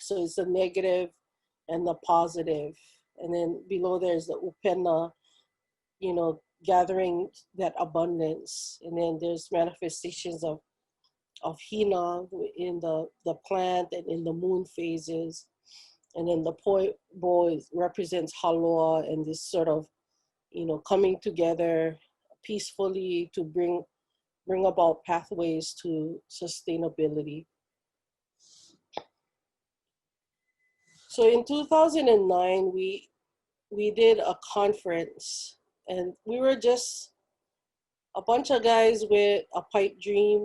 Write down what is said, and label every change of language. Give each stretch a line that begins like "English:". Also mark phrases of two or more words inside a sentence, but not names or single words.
English: So it's the negative and the positive. And then below there's the upena, you know, gathering that abundance. And then there's manifestations of Hina in the plant and in the moon phases. And then the poʻo represents Haloa, and this sort of, you know, coming together peacefully to bring about pathways to sustainability. So in 2009, we did a conference, and we were just a bunch of guys with a pipe dream.